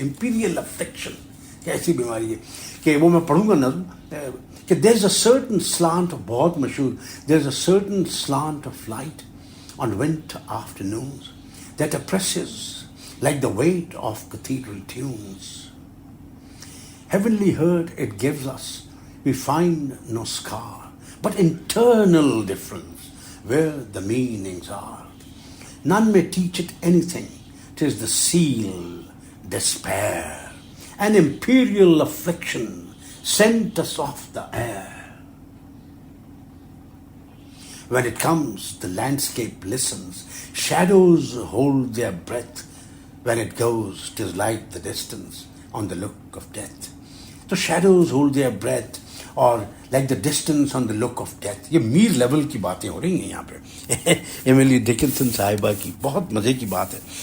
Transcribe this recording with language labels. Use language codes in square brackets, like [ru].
[en] imperial affliction [ur] کیسی بیماری ہے کہ وہ میں پڑھوں گا نظم کہ [en] there is a certain slant, [ur] بہت مشہور، [en] There is a certain slant of light on winter afternoons that oppresses like the weight of cathedral tunes. Heavenly hurt it gives us, we find no scar, but internal difference where the meanings are. None may teach it anything, 'tis the seal, despair, an imperial affliction sent us off the air. When it comes, the landscape listens. Shadows hold their breath. When it goes, 'tis like the distance on the look of death. So shadows hold their breath, or like the distance on the look of death. [ur] یہ میر level کی باتیں ہو رہی ہیں یہاں پہ Emily Dickinson صاحبہ کی. بہت مزے کی بات ہے.